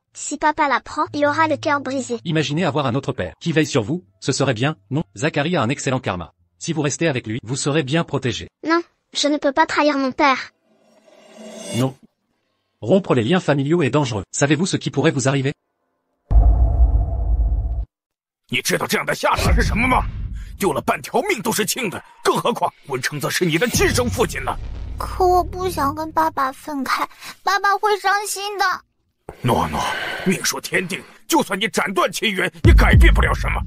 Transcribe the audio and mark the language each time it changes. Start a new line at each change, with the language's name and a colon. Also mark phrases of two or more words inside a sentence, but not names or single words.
French: Si papa l'apprend, il aura le cœur brisé. Imaginez avoir un autre père qui veille sur vous, ce serait bien, non? Zachary a un excellent karma. Si vous restez avec lui, vous serez bien protégé. Non, je ne peux pas trahir mon père. Non. Rompre les liens familiaux est dangereux. Savez-vous ce qui pourrait vous arriver?
Chinese: 你知道这样的下场是什么吗？丢了半条命都是轻的，更何况文成则是你的亲生父亲呢？可我不想跟爸爸分开，爸爸会伤心的。诺诺，命说天定，就算你斩断亲缘，也改变不了什么。